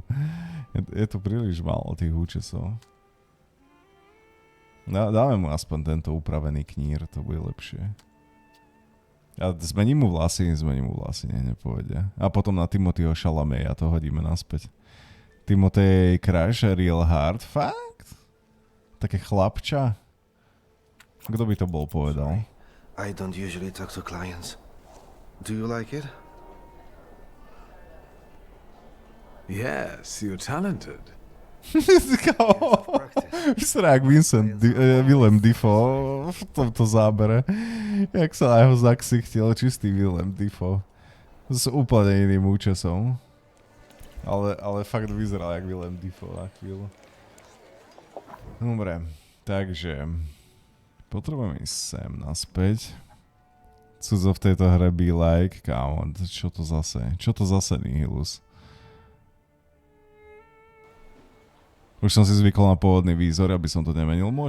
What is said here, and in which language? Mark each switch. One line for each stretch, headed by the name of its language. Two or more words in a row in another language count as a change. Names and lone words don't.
Slovak: Je tu príliš málo tých účesov. Dáme mu aspoň tento upravený knír, to bude lepšie. A zmením mu vlasy, nepovedia. A potom na Timothyho Chalameya to hodíme naspäť. Timothy Crash, Real Hard, fakt? Také chlapča? Kto by to bol povedal?
English: I don't usually talk to clients. Do you like it? Yes, you're talented.
Slovak: Vyserá jak Willem Dafoe v tomto zábere. Jak sa na jeho zaksichtil, čistý Willem Dafoe. S úplne iným účesom. Ale fakt vyzeral jak Willem Dafoe na chvíľu. Dobre, takže potrebujem ísť sem naspäť. Cudzo v tejto hre
English: be like,
Slovak: kámo, čo to zase Nihilus? Už som si zvykol na pôvodný výzor, aby som to nemenil.